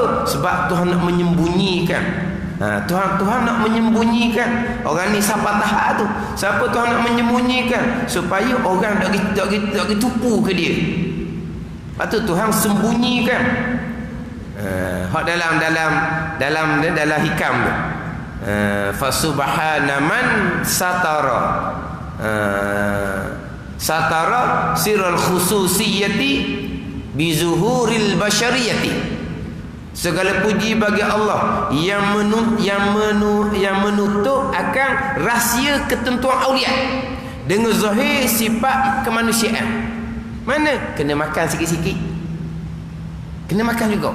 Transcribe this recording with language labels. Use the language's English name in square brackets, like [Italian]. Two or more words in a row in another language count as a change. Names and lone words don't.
[Malay] Sebab Tuhan nak menyembunyikan. Tuhan nak menyembunyikan orang ni siapa tahap tu. Siapa Tuhan nak menyembunyikan supaya orang tak tupu ke dia. Lepas tu Tuhan sembunyikan. Hak dalam hikam tu. [Arabic] فسبحان من ستر. ستر سر الخصوصية بظهور البشرية. [Malay] Segala puji bagi Allah yang menutup akan rahsia ketentuan aulia dengan zahir sifat kemanusiaan. Mana? Kena makan sikit-sikit. Kena makan juga.